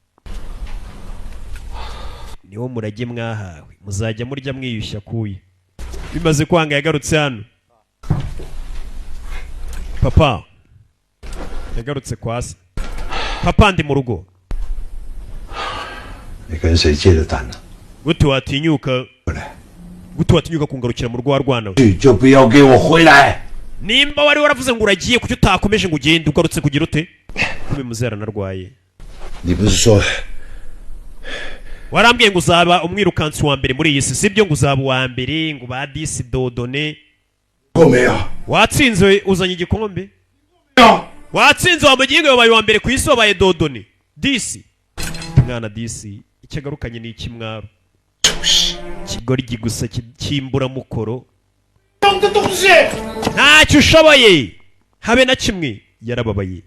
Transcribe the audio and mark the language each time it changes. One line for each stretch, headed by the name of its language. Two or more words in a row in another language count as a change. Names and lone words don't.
Kinyarwanda: niwo murage mwahawe muzajya murya mwiyushya kuye. bimaze kwanga yagarutse hano. papa yagarutse kwa se. papa ndi mu rugo.
Chinese: 你跟谁借的单呢？
Kinyarwanda: gute watinyuka gute watinyuka kungarukira mu rwa rwana we
Chinese: 就不要给我回来。
Kinyarwanda: nimba wari waravuze ngo uragiye kuki utakomeje ngo ugende ugarutse kugira ute kube muzera narwaye
Chinese: 你不是说
Kinyarwanda: warambwiye ngo uzaba umwirukansi wa mbere muri iyi si sibyo ngo uzaba uwa mbere ngo ba disi dodone
Chinese: 我没有？
Kinyarwanda: watsinze uzanye igikombe watsinze wa mugingo wabaye wa mbere ku isi wabaye dodone disi mwana disi icyagarukanye ni ikimwaro kigoryi gusa kimbura mukoro ntacyo ushoboye habe na kimwe yarababaye.